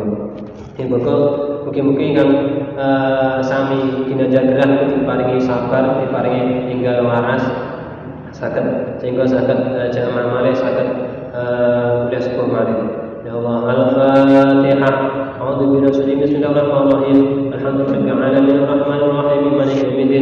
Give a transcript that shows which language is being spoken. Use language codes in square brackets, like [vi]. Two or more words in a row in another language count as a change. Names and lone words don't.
[jv] Mugi-mugi ingkang sami kinanjar gerah diparingi sabar, diparingi enggal waras saged sehingga saged jamaah malih saged kuliah sepuh malih. [ar] يا الله, Al-Fatihah. أعوذ بالله بسم الله الرحمن الرحيم. الحمد لله رب العالمين الرحمن الرحيم مالك يوم الدين.